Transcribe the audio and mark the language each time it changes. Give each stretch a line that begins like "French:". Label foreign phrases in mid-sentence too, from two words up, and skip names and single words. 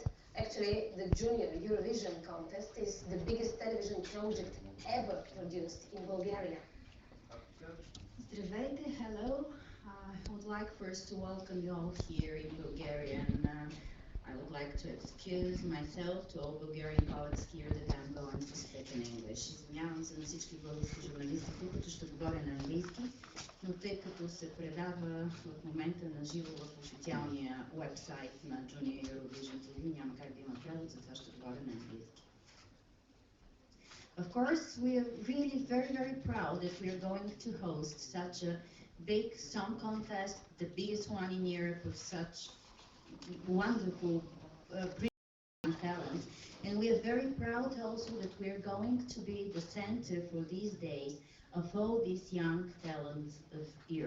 English: Actually, the Junior Eurovision contest is the biggest television project ever produced in Bulgaria.
Bulgarian: Здравейте, hello.
English: I would like first to welcome you all here in Bulgaria, and I would like to excuse myself to all Bulgarian colleagues here that I'm going to speak in English.
Bulgarian: Извинявам се на всички български журналисти, които ще говоря на английски, но тъй като се предава в момента на живо в официалния уебсайт на Junior Eurovision TV, няма как да има превод, затова ще говоря на английски.
English: Of course, we are really very proud that we are going to host such a big song contest, the biggest one in Europe of such wonderful brilliant talent. And we are very proud also that we are going to be the center for these days of all these young talents of Europe.